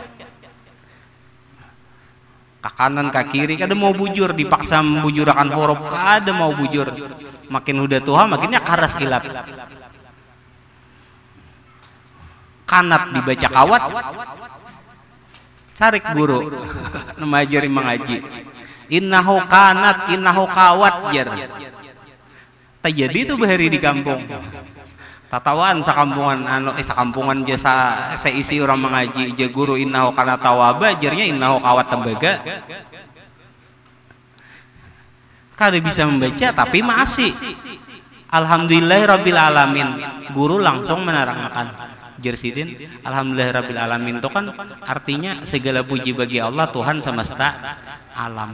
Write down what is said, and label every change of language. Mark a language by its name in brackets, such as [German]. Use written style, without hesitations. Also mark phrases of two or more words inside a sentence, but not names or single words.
[Banjar] Ke kanan ke kiri kada mau bujur, dipaksa membujurakan huruf kada mau bujur, makin udah tua makinnya karas kilat. Kanat dibaca kawat, carik guru memajari mengaji innahu kanat innahu kawat jar. Terjadi itu bahari di kampung tatawaan sakampungan jasa seisi orang mengaji je guru innahu kana tawaba jarnya innahu kawat tembaga. Kada bisa membaca tapi masih [Arabic] الحمد لله رب العالمين, [Banjar] guru langsung menerangkan jersidin [Arabic] الحمد لله رب العالمين [Banjar] itu kan artinya segala puji bagi Allah Tuhan semesta alam.